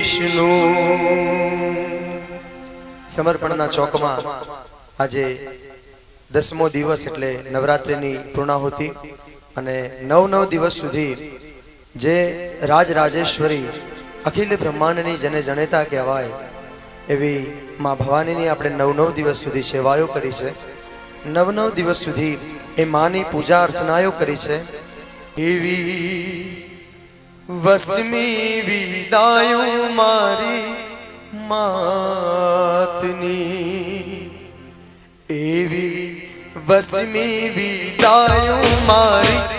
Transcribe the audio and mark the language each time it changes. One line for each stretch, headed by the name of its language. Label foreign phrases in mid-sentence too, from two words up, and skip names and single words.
Gujarati: વિષ્ણુ સમર્પણના ચોકમાં આજે 10મો દિવસ એટલે નવરાત્રિની પૂર્ણાહુતિ અને 9 દિવસ સુધી જે રાજરાજેશ્વરી અખિલ બ્રહ્માંડની જને જનેતા કહેવાય એવી માં ભવાનીની આપણે 9 દિવસ સુધી સેવાઓ કરી છે। 9 દિવસ સુધી એ માની પૂજા અર્ચનાઓ કરી છે। એવી વસમી વિદાયો મારી માતની, એવી વસમી વિદાયો મારી